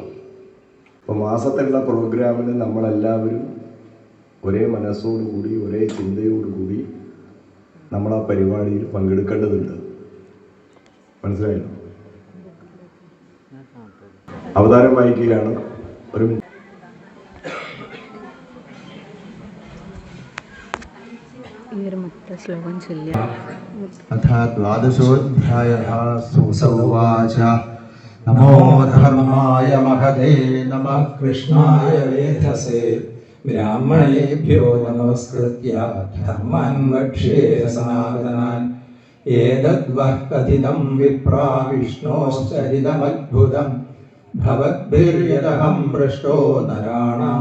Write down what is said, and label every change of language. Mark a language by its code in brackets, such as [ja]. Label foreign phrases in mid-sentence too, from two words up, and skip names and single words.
[ml] അപ്പോൾ മാസത്തിലുള്ള പ്രോഗ്രാമിന് നമ്മളെല്ലാവരും ഒരേ മനസ്സോടുകൂടി ഒരേ ചിന്തയോടുകൂടി നമ്മൾ ആ പരിപാടിയിൽ പങ്കെടുക്കേണ്ടതുണ്ട്. മനസ്സിലായല്ലോ? അവതാരം വായിക്കുകയാണ്. ഒരു ശ്ലോകം ചൊല്ലിയ [sa] अथा द्वादशोऽध्यायः सुसौवाच नमो धर्माय महते नमः കൃഷ്ണായ വേധസേ ബ്രാഹ്മണേഭ്യോ നമസ്കൃത്യ ധർമാൻ വക്ഷ്യേ സനാതനാൻ ഏതദ്വഃ കഥിതം വിപ്രാ വിഷ്ണോശ്ചരിതമദ്ഭുതം ഭവദ്ഭിര്യതഹം പൃഷ്ടോ നരാണാം